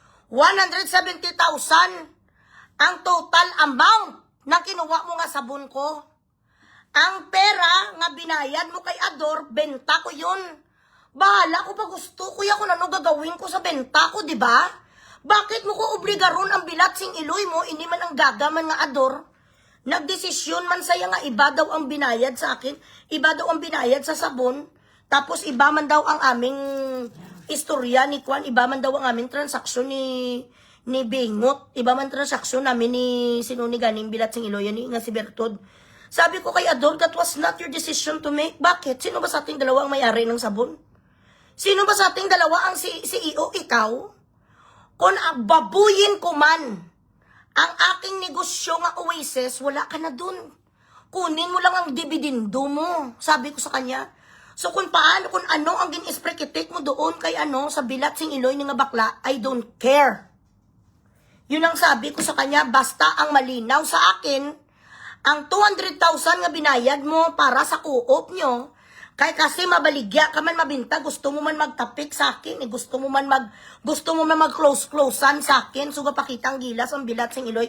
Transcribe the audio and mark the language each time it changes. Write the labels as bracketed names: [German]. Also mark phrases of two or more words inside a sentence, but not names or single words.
[Filipino] 170,000 ang [English] total amount [Filipino] na kinuha mo nga sabon ko. Ang pera nga binayad mo kay Ador, benta ko yun. Bahala ko pa gusto, kuya, kung ano gagawin ko sa benta ko, di ba? Bakit mo ko [Hiligaynon] obligaron ang bilat sing iloy mo, ini man ang gagaman nga Ador? [Filipino] Nagdesisyon man saya nga iba daw ang binayad sa akin, iba daw ang binayad sa sabon, tapos iba man daw ang aming istorya ni Kwan, iba man daw ang aming transaksyon ni Bingot, iba man transaksyon namin ni sinuni ganing [Hiligaynon] bilat sing iloy, [Filipino] ni nga si Bertod. Sabi ko kay Ador, [English] that was not your decision to make. [Filipino] Bakit? Sino ba sa ating dalawa ang may-ari ng sabon? Sino ba sa ating dalawa ang CEO? Ikaw? Kung babuyin ko man ang aking negosyo nga Oasis, wala ka na dun. Kunin mo lang ang dividendo mo. Sabi ko sa kanya. So kung paano, kung ano ang gin-esprekitik mo doon kay ano, sa [Hiligaynon] bilat sing iloy ni nga bakla, [English] I don't care. [Filipino] Yun ang sabi ko sa kanya, basta ang malinaw sa akin, ang 200,000 nga binayad mo para sa co-op nyo, kay kasi mabaligya ka man mabinta, gusto mo man magtapik sa akin, gusto mo man mag-close-closean sa akin, so gapakita ang gilas, ang [Hiligaynon] bilat sing iloy.